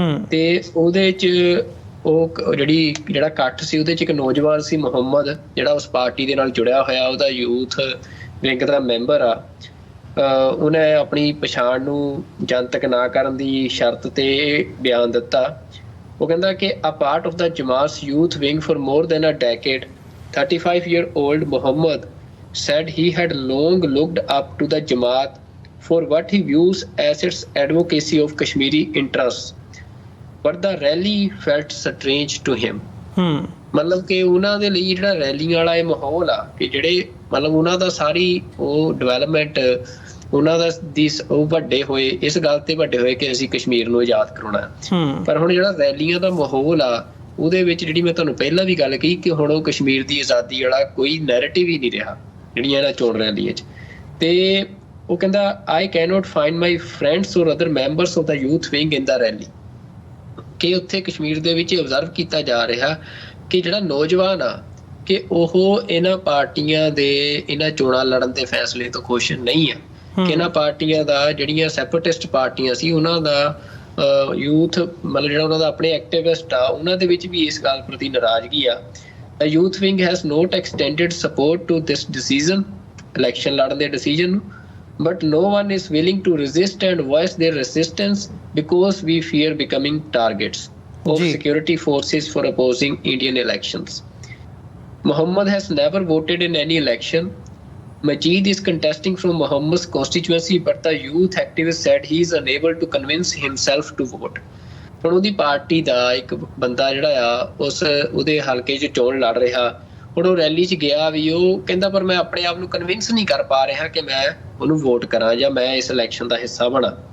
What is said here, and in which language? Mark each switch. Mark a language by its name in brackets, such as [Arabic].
[Punjabi] ਤੇ ਉਹਦੇ 'ਚ ਉਹ ਜਿਹੜਾ ਇਕੱਠ ਸੀ ਉਹਦੇ 'ਚ ਇੱਕ ਨੌਜਵਾਨ ਸੀ ਮੁਹੰਮਦ, ਜਿਹੜਾ ਉਸ ਪਾਰਟੀ ਦੇ ਨਾਲ ਜੁੜਿਆ ਹੋਇਆ, ਉਹਦਾ ਯੂਥ ਵਿੰਗ ਦਾ ਮੈਂਬਰ ਆ। ਉਹਨੇ ਆਪਣੀ ਪਛਾਣ ਨੂੰ ਜਨਤਕ ਨਾ ਕਰਨ ਦੀ ਸ਼ਰਤ ਤੇ ਬਿਆਨ ਦਿੱਤਾ। ਉਹ ਕਹਿੰਦਾ ਕਿ [English] a part of the Jamaat's youth wing for more than a decade, 35-year-old Muhammad said he had long looked up to the Jamaat for what he views as its advocacy of Kashmiri interests, but the rally felt strange to him. [Punjabi] ਮਤਲਬ ਕਿ ਉਹਨਾਂ ਦੇ ਲਈ ਜਿਹੜਾ rally ਵਾਲਾ ਇਹ ਮਾਹੌਲ ਆ ਕਿ ਜਿਹੜੇ ਮਤਲਬ ਉਹਨਾਂ ਦਾ ਸਾਰੀ ਉਹ ਡਿਵੈਲਪਮੈਂਟ ਉਹਨਾਂ ਦਾ ਉਹ ਵੱਡੇ ਹੋਏ ਇਸ ਗੱਲ ਤੇ ਵੱਡੇ ਹੋਏ ਕਿ ਅਸੀਂ ਕਸ਼ਮੀਰ ਨੂੰ ਆਜ਼ਾਦ ਕਰਾਉਣਾ, ਪਰ ਹੁਣ ਜਿਹੜਾ ਰੈਲੀਆਂ ਦਾ ਮਾਹੌਲ ਆ ਉਹਦੇ ਵਿੱਚ ਜਿਹੜੀ ਮੈਂ ਤੁਹਾਨੂੰ ਪਹਿਲਾਂ ਵੀ ਗੱਲ ਕਹੀ ਕਿ ਹੁਣ ਉਹ ਕਸ਼ਮੀਰ ਦੀ ਆਜ਼ਾਦੀ ਵਾਲਾ ਕੋਈ ਨੈਰੇਟਿਵ ਹੀ ਨਹੀਂ ਰਿਹਾ ਜਿਹੜੀਆਂ ਇਹਨਾਂ ਚੋਣ ਰੈਲੀਆਂ 'ਚ। ਤੇ ਉਹ ਕਹਿੰਦਾ [English] I cannot find my friends or other members of the youth wing in the rally, [Punjabi] ਕਿ ਉੱਥੇ ਕਸ਼ਮੀਰ ਦੇ ਵਿੱਚ ਆਬਜ਼ਰਵ ਕੀਤਾ ਜਾ ਰਿਹਾ ਕਿ ਜਿਹੜਾ ਨੌਜਵਾਨ ਆ ਕਿ ਉਹ ਇਹਨਾਂ ਪਾਰਟੀਆਂ ਦੇ ਇਹਨਾਂ ਚੋਣਾਂ ਲੜਨ ਦੇ ਫੈਸਲੇ ਤੋਂ ਖੁਸ਼ ਨਹੀਂ ਆ, ਕਿ ਇਹਨਾਂ ਪਾਰਟੀਆਂ ਦਾ ਜਿਹੜੀਆਂ ਸੈਪਰੇਟਿਸਟ ਪਾਰਟੀਆਂ ਸੀ ਉਹਨਾਂ ਦਾ ਯੂਥ ਮਤਲਬ ਜਿਹੜਾ ਉਹਨਾਂ ਦਾ ਆਪਣੇ ਐਕਟਿਵਿਸਟ ਆ ਉਹਨਾਂ ਦੇ ਵਿੱਚ ਵੀ ਇਸ ਗੱਲ ਪ੍ਰਤੀ ਨਾਰਾਜ਼ਗੀ ਆ। [English] The youth wing has not extended support to this decision, election [Punjabi] ਲੜਨ ਦੇ [English] decision, but no one is willing to resist and voice their resistance because we fear becoming targets of security forces for opposing Indian elections. Muhammad has never voted in any election. Majid is contesting from Muhammad's constituency, but the youth activist said he is unable to convince himself to vote. [Punjabi] ਹੁਣ ਉਹਦੀ party ਦਾ ਇੱਕ ਬੰਦਾ ਜਿਹੜਾ ਆ ਉਹਦੇ ਹਲਕੇ 'ਚ ਚੋਣ ਲੜ ਰਿਹਾ, ਹੁਣ ਉਹ ਰੈਲੀ 'ਚ ਗਿਆ ਵੀ ਉਹ ਕਹਿੰਦਾ ਪਰ ਮੈਂ ਆਪਣੇ ਆਪ ਨੂੰ ਕਨਵਿੰਸ ਨਹੀਂ ਕਰ ਪਾ ਰਿਹਾ ਕਿ ਮੈਂ ਉਹਨੂੰ ਵੋਟ ਕਰਾਂ ਜਾਂ ਮੈਂ ਇਸ ਇਲੈਕਸ਼ਨ ਦਾ ਹਿੱਸਾ ਬਣਾ।